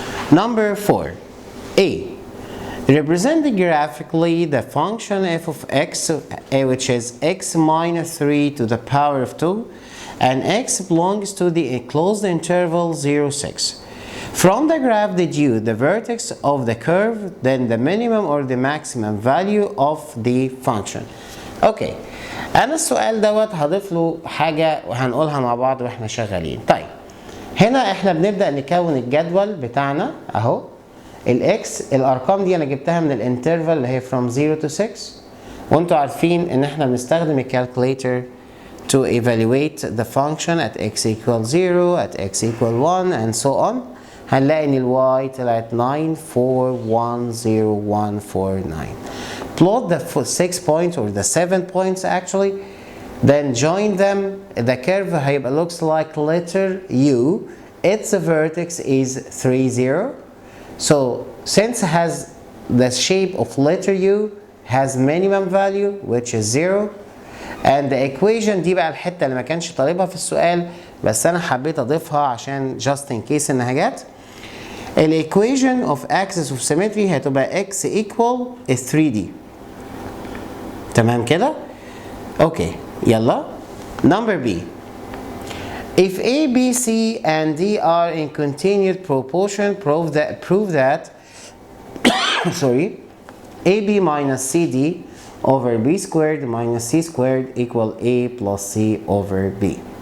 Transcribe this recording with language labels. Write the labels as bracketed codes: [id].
[en] Number 4. A. Representing graphically the function f of x, which is x minus 3 to the power of 2, and x belongs to the enclosed interval 0, 6. From the graph deduce the vertex of the curve, then the minimum or the maximum value of the function. [ar] اوكي، انا السؤال دوت هضيف له حاجه وهنقولها مع بعض واحنا شغالين. طيب هنا احنا بنبدا نكون الجدول بتاعنا اهو. الاكس الارقام دي انا جبتها من الانترفال اللي هي [en] from 0 to 6، [ar] وانتوا عارفين ان احنا بنستخدم الكالكوليتر [en] to evaluate the function at x equal 0 at x equal 1 and so on. [ar] هنلاقي ان الواي طلعت 9410149. [en] Plot the 6 points or the 7 points actually, then join them. The curve [ar] هيبقى [en] looks like letter U. Its vertex is 3, 0. So since it has the shape of letter U, has minimum value which is 0. And the equation [ar] دي بقى الحته اللي ما كانش طالبها في السؤال بس انا حبيت اضيفها عشان [en] just in case [ar] انها جت. [en] الايكويشن of axis of symmetry [ar] هتبقى [en] x equal 3D. [ar] تمام كده؟ اوكي يلا. [en] Number B. If A, B, C and D are in continued proportion, prove that sorry, AB minus CD over B squared minus C squared equal A plus C over B.